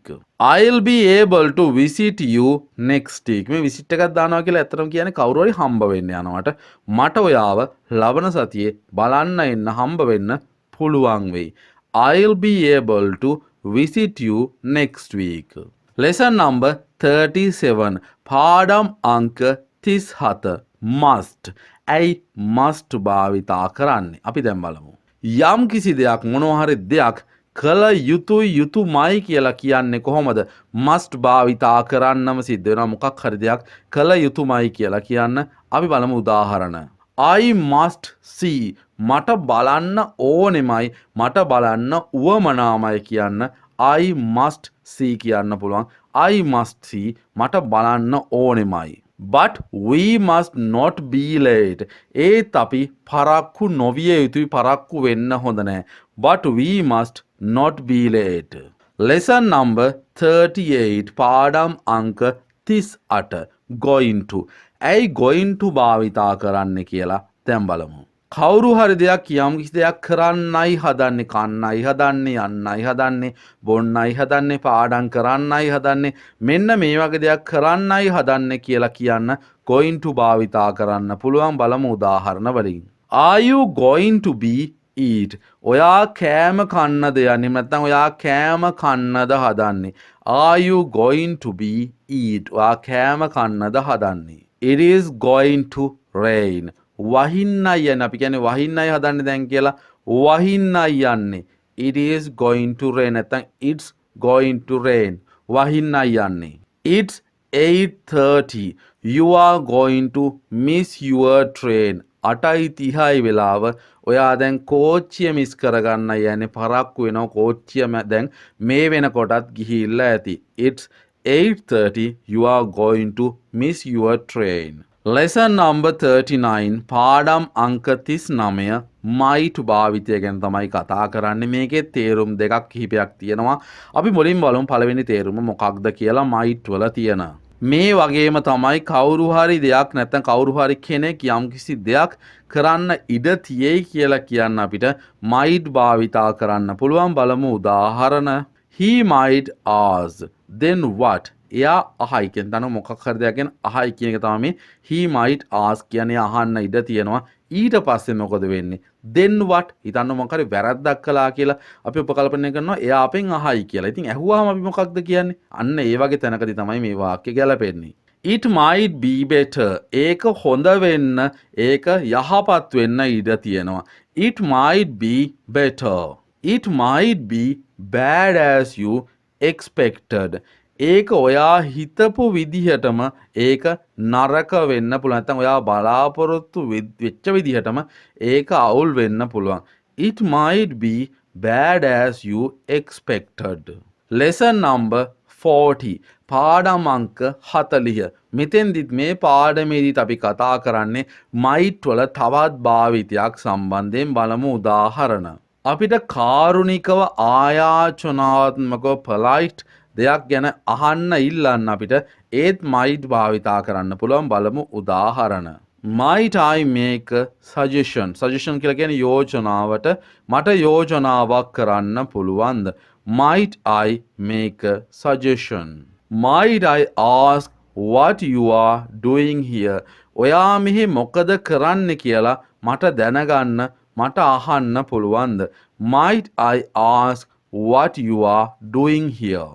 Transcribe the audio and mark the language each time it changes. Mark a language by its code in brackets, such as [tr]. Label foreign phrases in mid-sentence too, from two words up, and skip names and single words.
[en] I'll be able to visit you next week. [si] මේ visit එකක් දානවා කියලා ඇත්තටම කියන්නේ කවුරු හරි හම්බ වෙන්න යනවට. මට ඔයාව ලබන සතියේ බලන්න එන්න හම්බ වෙන්න පුළුවන් වෙයි. [en] I'll be able to visit you next week. Lesson number 37. [si] පාඩම් අංක 37. Must. ඇයි must භාවිතා කරන්නේ? අපි දැන් බලමු. යම් කිසි දෙයක් මොනවා හරි දෙයක් කළ යුතුයි යුතුයමයි කියලා කියන්නේ කොහොමද? must භාවිතා කරන්නම සිද්ධ වෙනවා. මොකක් හරි දෙයක් කළ යුතුයමයි කියලා කියන්න අපි බලමු උදාහරණ. [en] I must see. [si] මට බලන්න ඕනෙමයි, මට බලන්න උවමනාමයි කියන්න [en] I must see [si] කියන්න පුළුවන්. [en] I must see [si] මට බලන්න ඕනෙමයි. [en] But we must not be late. [si] ඒත් අපි පරක්කු නොවිය යුතුයි, පරක්කු වෙන්න හොඳ නැහැ. [en] But we must not be late. Lesson number 38. [si] පාඩම් අංක 38. [en] Going to. [si] ඇයි [en] going to [si] භාවිතා කරන්න කියලා දැන් බලමු. කවුරු හරි දෙයක් යම් කිසි දෙයක් කරන්නයි හදන්නේ, කන්නයි හදන්නේ, යන්නයි හදන්නේ, බොන්නයි හදන්නේ, පාඩම් කරන්නයි හදන්නේ, මෙන්න මේ වගේ දෙයක් කරන්නයි හදන්නේ කියලා කියන්න [en] going to [si] භාවිතා කරන්න පුළුවන්. බලමු උදාහරණ වලින්. [en] Are you going to be eat? [si] ඔයා කෑම කන්නද යන්නේ? නැත්නම් ඔයා කෑම කන්නද හදන්නේ? [en] Are you going to be eat? [si] ඔයා කෑම කන්නද හදන්නේ? [en] It is going to rain. [si] වහින්නයි යන්නේ. අපි කියන්නේ වහින්නයි හදන්නේ දැන් කියලා. වහින්නයි යන්නේ. [en] It is going to rain. නැත්නම් it's going to rain. [si] වහින්නයි යන්නේ. [en] It's 8:30. You are going to miss your train. [si] 8:30යි වෙලාව. ඔයා දැන් කෝච්චිය මිස් කරගන්නයි යන්නේ. පරක්කු වෙනවා කෝච්චිය දැන් මේ වෙනකොටත් ගිහිල්ලා ඇති. [en] It's 8:30. You are going to miss your train. Lesson number 39. [si] පාඩම් අංක 39 might භාවිතය ගැන තමයි කතා කරන්නේ. මේකේ තේරුම් දෙකක් කිහිපයක් තියෙනවා. අපි මුලින් බලමු පළවෙනි තේරුම මොකක්ද කියලා might වල තියෙන. මේ වගේම තමයි කවුරු හරි දෙයක් නැත්නම් කවුරු හරි කෙනෙක් යම්කිසි දෙයක් කරන්න ඉඩ තියෙයි කියලා කියන්න අපිට might භාවිතා කරන්න පුළුවන්. බලමු උදාහරණ. [en] He might ask. Then what? [si] එයා අහයි කියන තන මොකක් හරි දෙයක් ගැන අහයි කියන එක තමයි [en] he might ask [si] කියන්නේ. අහන්න ඉඩ තියෙනවා. ඊට පස්සේ මොකද වෙන්නේ? [en] then what? [si] හිතන්න මොකක් හරි වැරද්දක් කළා කියලා අපි උපකල්පනය කරනවා එයා අපෙන් අහයි කියලා. ඉතින් ඇහුවාම අපි මොකක්ද කියන්නේ? අන්න ඒ වගේ තැනකදී තමයි මේ වාක්‍ය ගැලපෙන්නේ. [en] It might be better. [si] ඒක හොඳ වෙන්න, ඒක යහපත් වෙන්න ඉඩ තියෙනවා. [en] It might be better. It might be bad as you expected. [si] ඒක ඔයා හිතපු විදිහටම ඒක නරක වෙන්න පුළුවන්. නැත්නම් ඔයා බලාපොරොත්තු වෙච්ච විදිහටම ඒක අවුල් වෙන්න පුළුවන්. [en] It might be bad as you expected. Lesson number 40. [si] පාඩම් අංක 40. මෙතෙන්දිත් මේ පාඩමේදීත් අපි කතා කරන්නේ might වල තවත් භාවිතයක් සම්බන්ධයෙන්. බලමු උදාහරණ. අපිට කාරුණිකව ආයාචනාත්මකව polite දෙයක් ගැන අහන්න ඉල්ලන්න අපිට ඒත් might භාවිතා කරන්න පුළුවන්. බලමු උදාහරණ. [en] Might I make a suggestion? [si] Suggestion කියලා කියන්නේ යෝජනාවට. මට යෝජනාවක් කරන්න පුළුවන්ද? [en] Might I make a suggestion? Might I ask what you are doing here? [si] ඔයා මෙහි මොකද කරන්න කියලා මට දැනගන්න මට අහන්න පුළුවන්ද? [en] Might I ask what you are doing here?